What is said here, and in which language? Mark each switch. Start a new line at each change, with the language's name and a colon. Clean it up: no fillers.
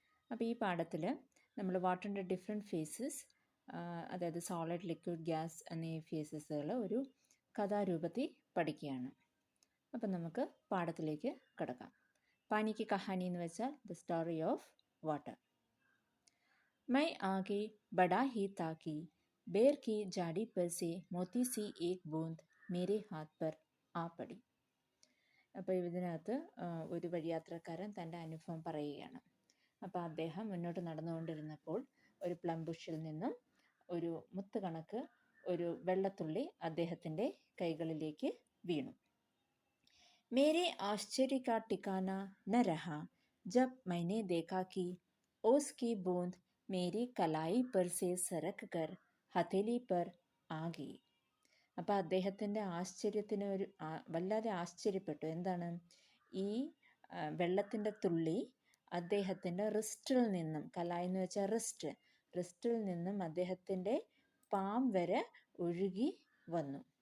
Malayalam: അപ്പോൾ ഈ പാഠത്തിൽ നമ്മൾ വാട്ടറിൻ്റെ ഡിഫറെൻറ്റ് ഫേസസ്, അതായത് സോളിഡ്, ലിക്വിഡ്, ഗ്യാസ് എന്നീ ഫേസസുകൾ ഒരു കഥാരൂപത്തിൽ പഠിക്കുകയാണ്. അപ്പം നമുക്ക് പാഠത്തിലേക്ക് കിടക്കാം. പാനി കി കഹാനി എന്ന് വെച്ചാൽ
English: The story of water.
Hindi: मैं आगे बढ़ा ही ताकि बेर की झाड़ी पर से मोती सी एक बूंद मेरे हाथ पर आ पड़ी.
Malayalam: അപ്പോൾ ഇതിനകത്ത് ഒരു വഴിയാത്രക്കാരൻ തൻ്റെ അനുഭവം പറയുകയാണ്. അപ്പോൾ അദ്ദേഹം മുന്നോട്ട് നടന്നുകൊണ്ടിരുന്നപ്പോൾ ഒരു പ്ലം ബുഷിൽ നിന്നും ഒരു മുത്ത് കണക്ക് ഒരു വെള്ളത്തുള്ളി അദ്ദേഹത്തിൻ്റെ കൈകളിലേക്ക് വീണു.
Hindi: मेरे आश्चर्य का ठिकाना न रहा जब मैंने देखा कि ओस की बूंद मेरी कलाई पर से सरक कर हथेली पर आ गई.
Malayalam: അപ്പോൾ അദ്ദേഹത്തിൻ്റെ ആശ്ചര്യത്തിന് വല്ലാതെ ആശ്ചര്യപ്പെട്ടു. എന്താണ് ഈ വെള്ളത്തിൻ്റെ തുള്ളി അദ്ദേഹത്തിൻ്റെ റിസ്റ്റിൽ നിന്നും, കലായി എന്ന് വെച്ചാൽ റിസ്റ്റിൽ നിന്നും അദ്ദേഹത്തിൻ്റെ പാം വരെ ഒഴുകി വന്നു.